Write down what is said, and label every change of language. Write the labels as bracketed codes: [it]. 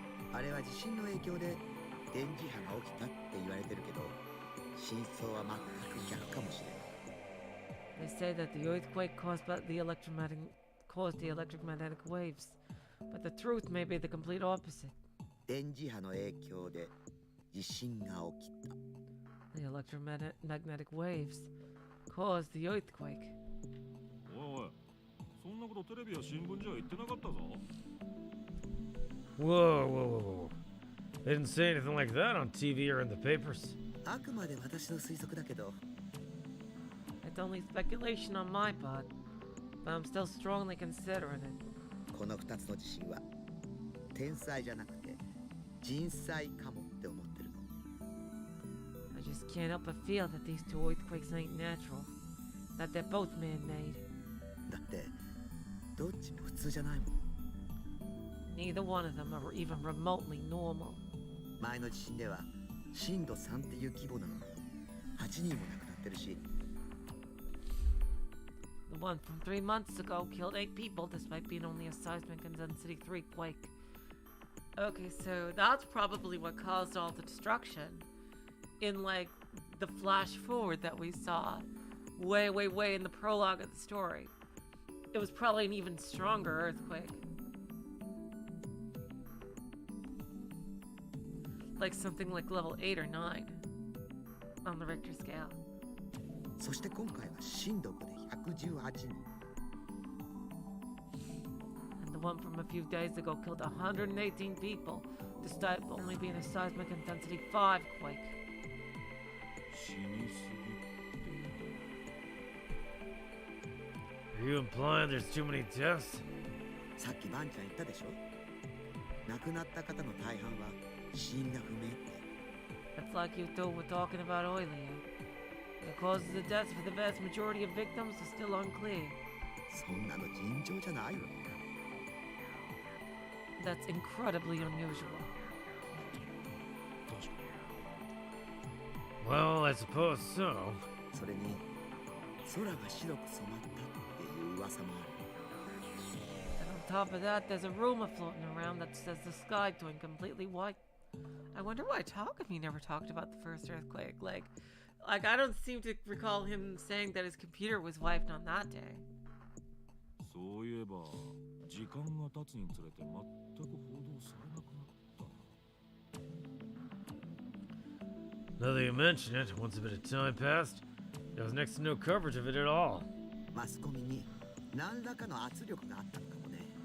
[ja] あれは地震の影響で電磁波が起きたって言われてるけど、真相は全く逆かもしれない。 [en] They say that the earthquake caused the electromagnetic waves, but the truth may be the complete opposite. [ja] 電磁波の影響で地震が起きた。 [en] The electromagnetic waves caused the earthquake. [ja] おいおい、そんなことテレビや新聞じゃ言ってなかったぞ。 [en] Whoa. They didn't say anything like that on TV or in the papers. [ja] あくまで私の推測だけど、 [en] It's only speculation on my part, but I'm still strongly considering it. [ja] この2つの地震は天災じゃなくて人災かもって思ってるの。 [en] I just can't help but feel that these two earthquakes ain't natural, that they're both man-made. [ja] だってどっちも普通じゃないもん。 [en] Neither one of them are even remotely normal. [ja] 前の地震では震度3っていう規模なのに8人も亡くなってるし、 [en] The one from 3 months ago killed 8 people despite being only a seismic intensity 3 quake. Okay, so that's probably what caused all the destruction. In like the flash forward that we saw way in the prologue of the story. It was probably an even stronger earthquake. Like something like level 8 or 9 on the Richter scale. [ja] そして今回は震度5で118人。 [en] And the one from a few days ago killed 118 people, despite only being a seismic intensity 5 quake. [ja] 死にすぎって言う [en] Are you implying there's too many deaths? [ja] さっきバンちゃん言ったでしょ。亡くなった方の大半は死因が不明って。 [en] It's like you two were talking about earlier. The causes of death for the vast majority of victims are still unclear. [ja] そんなの尋常じゃないわよ。 [en] That's incredibly unusual. Well, I suppose so. [ja] それに空が白く染まったっていう噂もある。 [en] And on top of that, there's a rumor floating around that says the sky turned completely white. I wonder why Takumi never talked about the first earthquake. Like I don't seem to recall him saying that his computer was wiped on that day. [ja] そういえば時間が経つにつれて全く報道されなくなったな。 [en] Now that you mention it, once a bit of time passed, there was next to no coverage of it at all. [ja] マスコミに何らかの圧力があったのかもね。